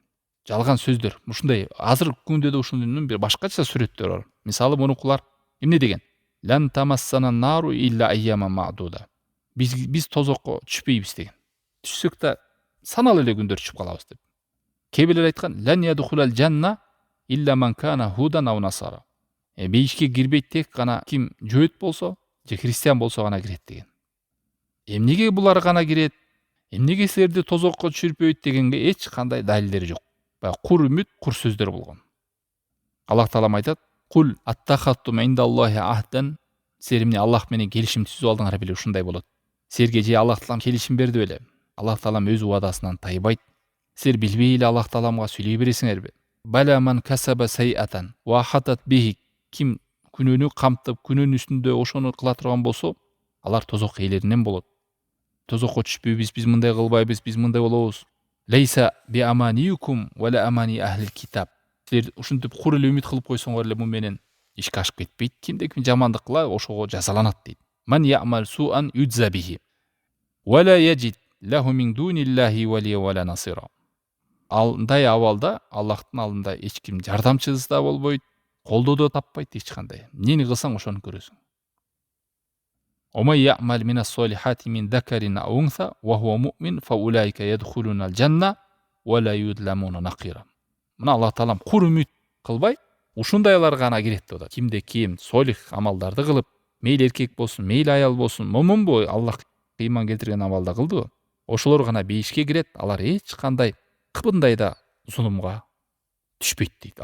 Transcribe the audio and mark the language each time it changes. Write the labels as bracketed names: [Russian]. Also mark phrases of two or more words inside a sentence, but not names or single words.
[Kyrgyz] Жалган сөздөр. Ушундай азыркы күндө да ушунун бир башкача сүрөттөрү бар. Мисалы мурункулар эмне деген? [Arabic] لن تمسنا النار إلا أياما معدودة. [Kyrgyz] Биз тозокко түшпөйбүз деген. Түшсөк да саналуу эле күндөр түшүп калабыз деп. Кээ бирлер айткан [Arabic] لن يدخل الجنة إلا من كان هودا أو نصارى. [Kyrgyz] Бейишке кирбейт тек гана ким жөөт болсо, же христиан болсо гана кирет деген. Эмнеге булар гана кирет? Эмнеге силерди тозокко түшүрбөйт дегенге эч кандай далилдери жок. Баягы кур үмүт, кур сөздөр болгон. Аллах таалам айтат: [Arabic] "قل أتخذتم عند الله عهدا". [Kyrgyz] Силер эмне Аллах менен келишим түзүп алдыңар беле, ушундай болот. Силерге же Аллах таалам келишим берди беле? Аллах таалам өз уадасынан тайбайт. Силер билбей эле Аллах тааламга сүйлөй бересиңерби? [Arabic] بلى من كسب سيئة وأحاطت به. [Kyrgyz] Ким күнөөнү камтып, күнөөнүн үстүндө ошону кыла турган болсо, алар тозок ээлеринен болот. Тозокко түшпөйбүз, биз мындай кылбайбыз, биз мындай болобуз. [Arabic] ليس بأمانيكم ولا أماني أهل الكتاب. [Kyrgyz] Силер ушинтип кур эле үмүт кылып койсоңор эле мун менен ишке ашып кетпейт. Кимде ким жамандык кыла, ошого жазаланат дейт. [Arabic] من يعمل سوءا يجز به. ولا يجد له من دون الله وليا ولا نصيرا. [Kyrgyz] Андай абалда Аллахтын алдында эч ким жардамчысы да болбойт, колдоо да таппайт эч кандай. Эмнени кылсаң ошону көрөсүң. [Arabic] ومن يعمل من الصالحات من ذكر أو أنثى وهو مؤمن فأولئك يدخلون الجنة ولا يظلمون نقيرا. [Kyrgyz] Мына Аллах таалам кур үмүт кылбай, ушундайлар гана кирет деп атат. Кимде ким солих амалдарды кылып, мейли эркек болсун, мейли аял болсун, момунбу, Аллах ыйман келтирген амалда кылдыбы? Ошолор гана бейишке кирет. Алар эч кандай кыбындай да зулумга түшпөйт дейт.